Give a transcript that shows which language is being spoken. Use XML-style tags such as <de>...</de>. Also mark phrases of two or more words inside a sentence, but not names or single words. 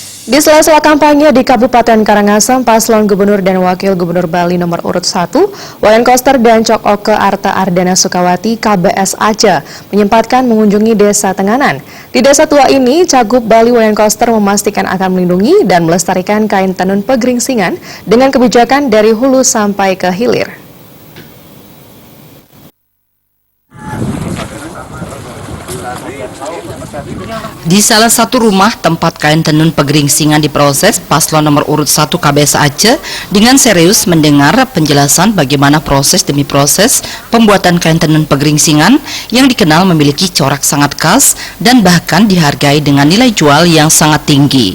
<id>Di sela-sela kampanye di Kabupaten Karangasem, paslon Gubernur dan Wakil Gubernur Bali nomor urut 1, Wayan Koster dan Cok Oke Arta Ardana Sukawati KBS Aceh menyempatkan mengunjungi Desa Tenganan. Di desa tua ini, Cagup Bali Wayan Koster memastikan akan melindungi dan melestarikan kain tenun pegeringsingan dengan kebijakan dari hulu sampai ke hilir. Di salah satu rumah tempat kain tenun pegeringsingan diproses, paslon nomor urut 1 KBS Aceh dengan serius mendengar penjelasan bagaimana proses demi proses pembuatan kain tenun pegeringsingan yang dikenal memiliki corak sangat khas dan bahkan dihargai dengan nilai jual yang sangat tinggi.</id>